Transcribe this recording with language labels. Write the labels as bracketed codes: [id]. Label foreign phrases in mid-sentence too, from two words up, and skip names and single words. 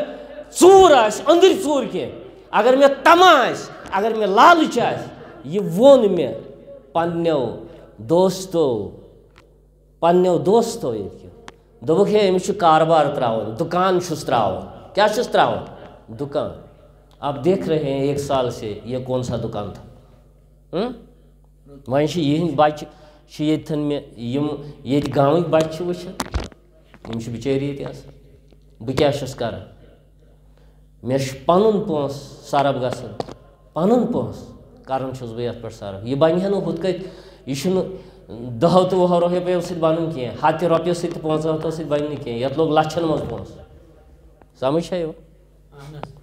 [ks] ژوٗر آسہِ أنٛدٕرۍ ژوٗر کینٛہہ اگر مےٚ طمع آسہِ اگر مےٚ لالٕچ آسہِ یہِ ووٚن مےٚ پننیو دوستو ییٚتہِ کیو دوٚپُکھ ہے أمِس چھُ کاربار ترٛاوُن دُکان چھُس ترٛاوُن کیٛاہ چھُس ترٛاوُن دُکان [ur] اب دیکھ رہے ہیں 1 سال سے یہ کون سا دُکان تھا [ks] وۄنۍ چھِ یِہِنٛدۍ بچہِ چھِ ییٚتھٮ۪ن مےٚ یِم ییٚتہِ گامٕکۍ بچہِ چھِ وٕچھان یِم چھِ بِچٲرۍ ییٚتہِ آسان بہٕ کیٛاہ چھُس کران مےٚ چھُ پنُن پونٛسہٕ صرف گژھان پنُن پونٛسہٕ کران چھُس بہٕ یتھ پٮ۪ٹھ صرف یہِ بنہِ ہا نہٕ ہُتھ کٔنۍ یہِ چھُنہٕ 10 تہٕ 20 رۄپیو سۭتۍ بنُن کینٛہہ 100 رۄپیو سۭتۍ تہٕ 500 سۭتۍ بنہِ نہٕ کینٛہہ یتھ لوٚگ لچھن منٛز پونٛسہٕ سمجھ چھا یِوان